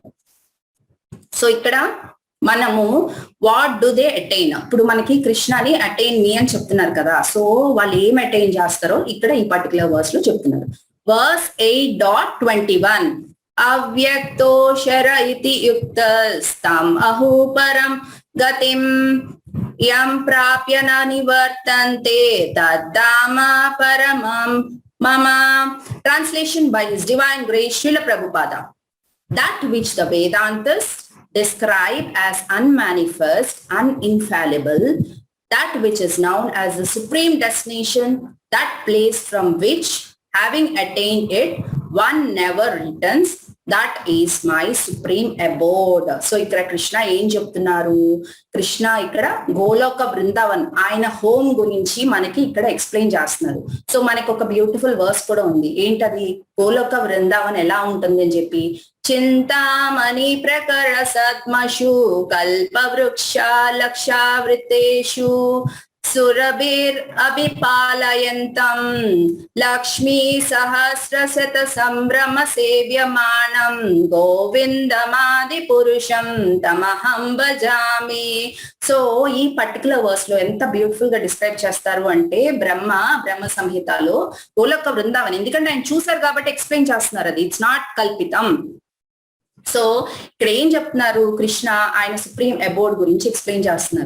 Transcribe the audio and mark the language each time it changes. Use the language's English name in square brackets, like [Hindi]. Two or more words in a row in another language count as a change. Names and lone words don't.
[Telugu] సో ఇక్కడ మనము [English] what do they attain, [Telugu] ఇప్పుడు మనకి కృష్ణని [English] attain me [Telugu] అని చెప్తున్నారు కదా. సో వాళ్ళు ఏం అటైన్ చేస్తారో ఇక్కడ ఈ [English] particular verse [Telugu] లో చెప్తున్నారు. [Sanskrit] వర్స్ 8.21 అవ్యక్తో శర ఇతి యుక్తస్తం అహోపరం గతిం యం ప్రాప్య న నివర్తంతే తద్ధామ పరమం మమ. [English] Translation by His Divine Grace Srila Prabhupada. That which the Vedantas describe as unmanifest, uninfallible, that which is known as the supreme destination, that place from which, having attained it, one never returns, that is my supreme abode. [Telugu] సో ఇక్కడ కృష్ణ ఏం చెప్తున్నారు, కృష్ణ ఇక్కడ గోలోక బృందావన్ ఆయన హోమ్ గురించి మనకి ఇక్కడ ఎక్స్ప్లెయిన్ చేస్తున్నారు. సో మనకి ఒక [English] beautiful verse [Telugu] కూడా ఉంది, ఏంటది, గోలోక బృందావన్ ఎలా ఉంటుంది అని చెప్పి, [Sanskrit] చింతామణి ప్రకర సద్మషు కల్ప వృక్ష లక్షావృతేషు సురభిర్ అభిపాలయంతం లక్ష్మీ సహస్రశత సంభ్రమ సేవ్యమానం గోవిందమాది పురుషం తమహం భజామి. [Telugu] సో ఈ [English] particular verse [Telugu] లో ఎంత బ్యూటిఫుల్ గా డిస్క్రైబ్ చేస్తారు అంటే, బ్రహ్మ సంహితలో గోలోక బృందావన్, ఎందుకంటే ఆయన చూసారు కాబట్టి ఎక్స్ప్లెయిన్ చేస్తున్నారు, అది [English] it's not [Telugu] కల్పితం. సో ఇక్కడ ఏం చెప్తున్నారు, కృష్ణ ఆయన [English] supreme abode [Telugu] గురించి ఎక్స్ప్లెయిన్ చేస్తున్నారు.